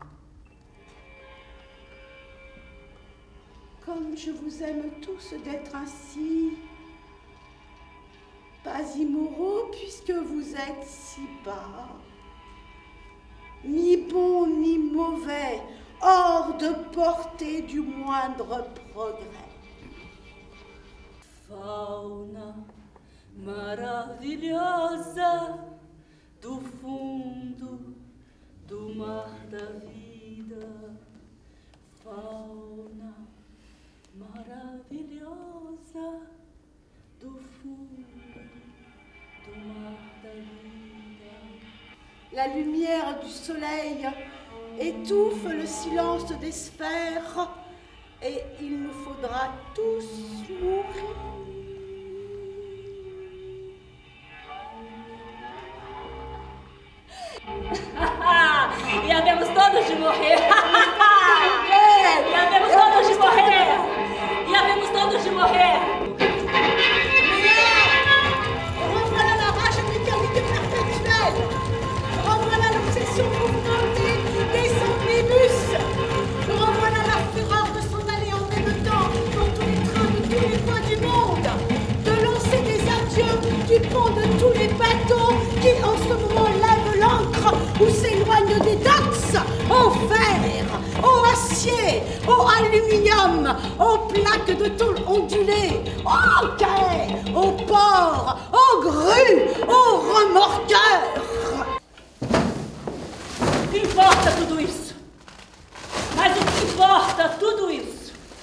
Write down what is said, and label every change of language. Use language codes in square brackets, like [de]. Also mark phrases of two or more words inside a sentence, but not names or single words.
[fr] Comme je vous aime tous d'être ainsi, pas immoraux puisque vous êtes si bas, ni bons ni mauvais, hors de portée du moindre progrès. [pt] Fauna maravilhosa do fundo do mar da vida. Fauna maravilhosa do fundo do mar da vida. [fr] La lumière du soleil étouffe le silence des sphères et il nous faudra tous mourir. [pt] E havemos todos de morrer. E havemos todos de morrer. E havemos todos de morrer. [fr] Revoilà la rage mécanique perpétuelle. Revoilà l'obsession mouvementée des omnibus. Revoilà la fureur de s'en aller en même temps dans tous les trains de tous les coins du monde. De lancer des adieux du pont de tous les bateaux qui en ce moment lèvent l'ancre ou s'éloignent des docks, au fer, au acier, au aluminium, aux plaques de tôle ondulées, aux quais, aux ports, aux grues, aux remorqueurs. [pt] O que importa tudo isso? Mas o que importa tudo isso?